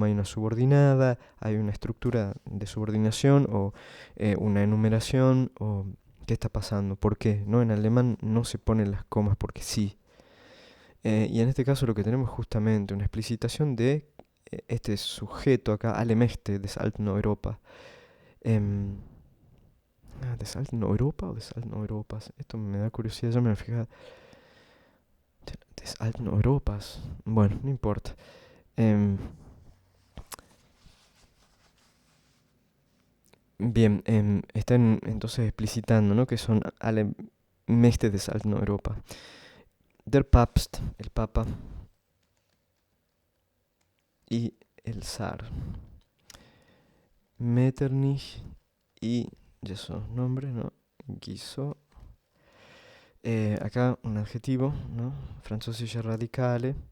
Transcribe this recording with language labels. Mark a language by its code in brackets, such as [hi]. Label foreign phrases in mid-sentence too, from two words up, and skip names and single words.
[es] Hay una subordinada, hay una estructura de subordinación o una enumeración o ¿qué está pasando? ¿Por qué? ¿No? En alemán no se ponen las comas porque sí. Y en este caso lo que tenemos es justamente una explicitación de este sujeto acá, [de] Alle Mächte des alten Europa. ¿Des alten Europa o des alten Europas? [es] Esto me da curiosidad, ya me voy a fijar. [de] Des alten Europas. [es] Bueno, no importa. Em, Bien, están entonces explicitando, ¿no? Que son [de] alle Mächte des alten Europa. Der Papst, [es] el Papa, y el Zar. Metternich y, ya son nombres, ¿no? Guizot. Acá un adjetivo, ¿no? [de] Französische Radikale.